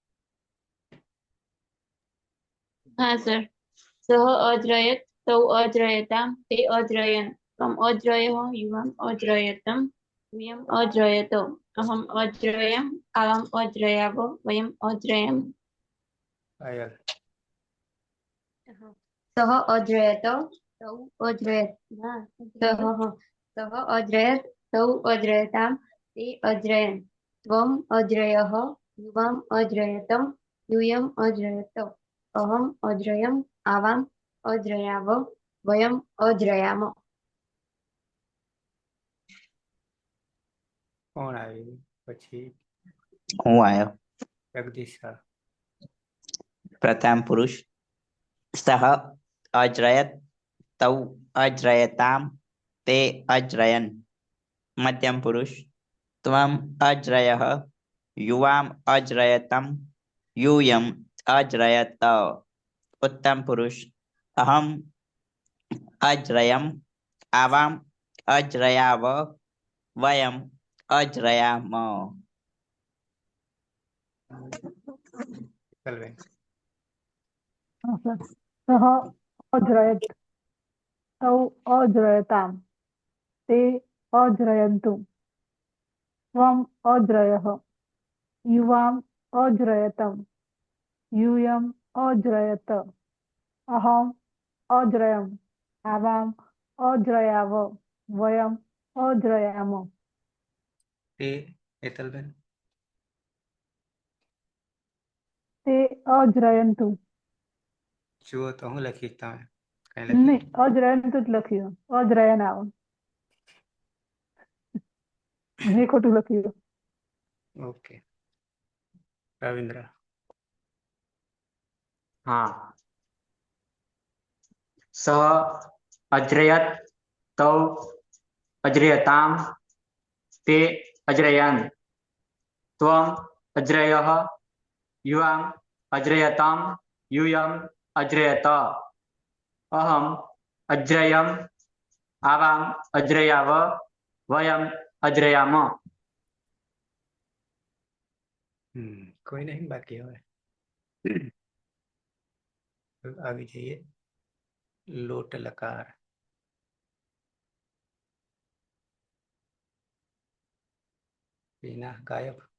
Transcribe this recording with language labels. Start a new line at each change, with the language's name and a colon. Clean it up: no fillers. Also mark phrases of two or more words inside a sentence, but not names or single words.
Gujarati: હા સર
Sanskrit: સહ અજ્રયત તૌ અજ્રયતામ તે અજ્રયન ત્વમ અજ્રયઃ યુવામ અજ્રયતમ યુયમ અજ્રયતો અહમ અજ્રયમ આવામ અજ્રયાવ વયમ અજ્રયમ अयल सह अद्रयत तौ अद्रयत सह अद्रयत तौ अद्रयताम ते अद्रयन त्वम अद्रयः युवाम अद्रयतम यूयम अद्रयत अहम अद्रयम आवाम अद्रयाव वयम अद्रयाम
Gujarati: કોણ આવ્યું પછી હું આવ્યો જગદીશ સર
Sanskrit: પ્રથમ પુરુષ સહ અજ્રયત તૌ અજ્રયતામ તે અજ્રયન મધ્યમ પુરુષ ત્વમ અજ્રયઃ યુવામ અજ્રયતમ यूयम अज्रयत उत्तम पुरुष अहम अज्रयम आवाम अज्रयाव वयम अज्रयाम
Gujarati: કલવેન હા સર
Sanskrit: સહ અજ્રયત તૌ અજ્રયતામ તે અજ્રયन्तु त्वम् अज्रयः युवाम् अज्रयतम् यूयम् अज्रयत अहम् अज्रयम् आवाम् अज्रयाव वयम् अज्रयाम
Gujarati: તે હેતલબેન અજ્રયંતુ. જુઓ તો હું લખીશ, તમે કઈ લખ્યું? નહીં, અજ્રયંતુ જ લખ્યું. અજ્રયન આવે. મેં ખોટું લખ્યું. ઓકે, રવિન્દ્ર.
Sanskrit: हाँ सः अज्रयत् तौ अज्रयताम् ते अज्रयन् त्वम् अज्रयः युवाम् अज्रयताम् यूयम् अज्रयत अहम् अज्रयम् आवाम् अज्रयाव वयम् अज्रयाम.
Gujarati: કોઈ નહીં બાકી. હવે આવી જઈએ લોટ લકાર. બીના ગાયબ.